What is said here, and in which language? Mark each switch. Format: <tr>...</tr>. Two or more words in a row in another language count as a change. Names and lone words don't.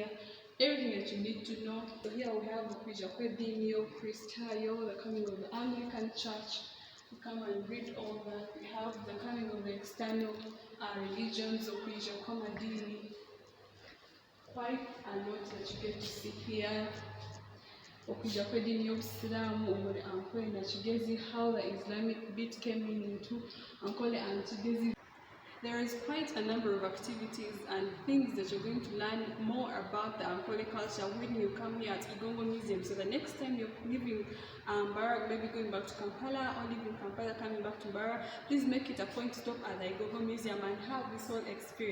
<en>Everything that you need to know. So here we have Kwijakwe Christayo, the coming of the Anglican Church. You come and read all that. We have the coming of the external religions of Kwijakomadini. Quite a lot that you get to see here.</en> <nyn>Okwijakwe dini y'Obusiraamu omuli Ankole na Kigezi,</nyn> <en>how the Islamic bit came into Ankole and Kigezi. There is quite a number of activities and things that you're going to learn more about the Ankole culture when you come here at Igongo Museum. So the next time you're leaving Mbarara, maybe going back to Kampala, or leaving Kampala coming back to Mbarara, please make it a point to stop at the Igongo Museum and have this whole experience.</en>